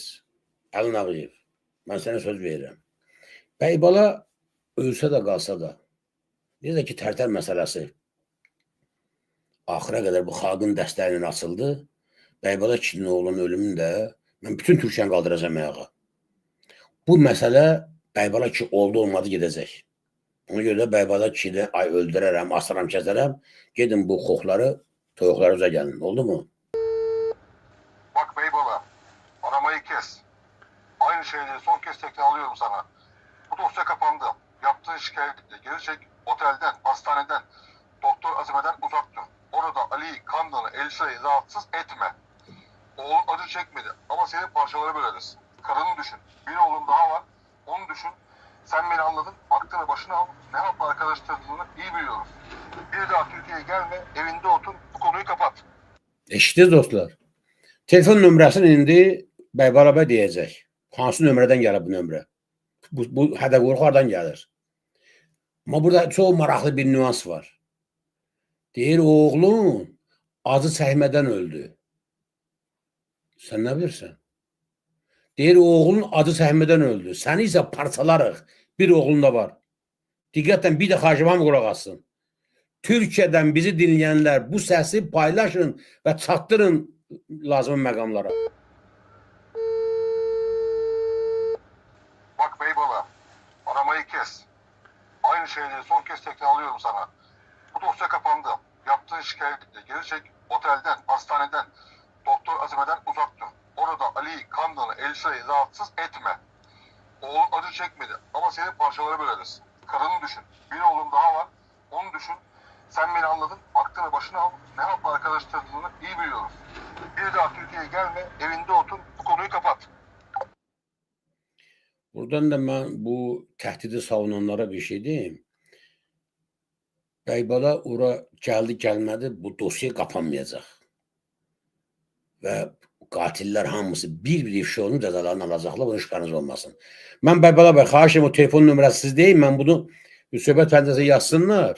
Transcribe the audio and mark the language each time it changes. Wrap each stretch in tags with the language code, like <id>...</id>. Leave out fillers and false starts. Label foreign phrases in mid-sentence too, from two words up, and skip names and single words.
<az>Əlin Ağayev, mən sənə söz verirəm. Bəybala ölsə də qalsa da, necə ki Tərtər məsələsi axıra qədər bu xalqın dəstəyi ilə açıldı, Bəybala kişinin oğlunun ölümünü də mən bütün Türkiyəni qaldıracağım ayağa. Bu məsələ Bəybala kişi oldu olmadı gedəcək. Ona görə də Bəybala kişini ay öldürərəm, asıram, kəsərəm, gedin bu xoxları, toyuqları üzə gəlin. Oldu mu?</az> <tr>Bak Beybala, aramayı kes. Aynı şeyleri son kez tekrarlıyorum sana. Bu dosya kapandı. Yaptığın şikayetle geri çek, otelden, hastaneden, doktor Azime'den uzak dur. Orada Ali'yi, Kandan'ı, Elsa'yı rahatsız etme. Oğlun acı çekmedi ama seni parçalara böleriz. Karını düşün. Bir oğlun daha var, onu düşün. Sen beni anladın, aklını başına al. Ne yapma arkadaşlarını iyi biliyoruz. Bir daha Türkiye'ye gelme, evinde otur, bu konuyu kapat.</tr> <az>Eşitdiniz dostlar. Telefon nömrəsini indi Bəybala bəy deyəcək. Hansı nömrədən gəlir bu nömrə? Bu hədə-qorxu hardan gəlir? Amma burada çox maraqlı bir nüans var. Deyir, oğlun acı çəkmədən öldü. Sən nə bilirsən? Deyir, oğlun acı çəkmədən öldü. Səni isə parçalarıq. Bir oğlun da var. Diqqətlə bir də xahişim hamı qulaq assın. Türkiyədən bizi dinləyənlər bu səsi paylaşın və çatdırın lazım məqamlara.</az> <tr>Bak Beybala, aramayı kes. Aynı şeyleri son kez tekrarlıyorum sana. Bu dosya kapandı. Yaptığın şikayetle geri çek, otelden, hastaneden, doktor Azime'den uzak dur. Orada Ali'yi, Kandan'ı, Elsa'yı rahatsız etme. Oğlun acı çekmedi ama seni parçalara böleriz. Karını düşün. Bir oğlun daha var, onu düşün. Sen beni anladın, aklını başına al. Ne yapma arkadaşlarını iyi biliyoruz. Bir daha Türkiye'ye gelme, evinde otur, bu konuyu kapat.</tr> <az>Buradan da mən bu təhdidi savunanlara bir şey deyim. Bəybala ora gəldi, gəlmədi, bu dosya qapanmayacaq. Və qatillər hamısı bir-bir ifşa olunub cəzalarını alacaqlar, bunun şübhəniz olmasın. Mən Bəybala bəy, xahişim o telefon nömrəsi siz deyim, mən bunu söhbət pəncəsə yazsınlar.</az>